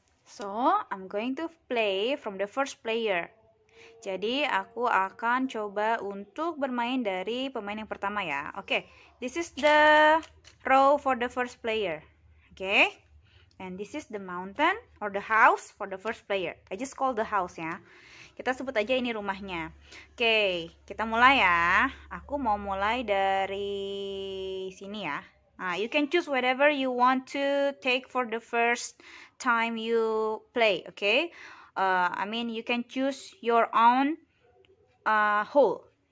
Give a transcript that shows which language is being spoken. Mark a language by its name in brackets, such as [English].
[English] So, I'm going to play from the first player. [Indonesian] Jadi aku akan coba untuk bermain dari pemain yang pertama ya. [English] Oke, this is the row for the first player. Oke, and this is the mountain or the house for the first player. I just call the house ya. [Indonesian] Kita sebut aja ini rumahnya. Oke, kita mulai ya. Aku mau mulai dari sini ya. [English] Nah, you can choose whatever you want to take for the first time you play. Okay. I mean, you can choose your own hole.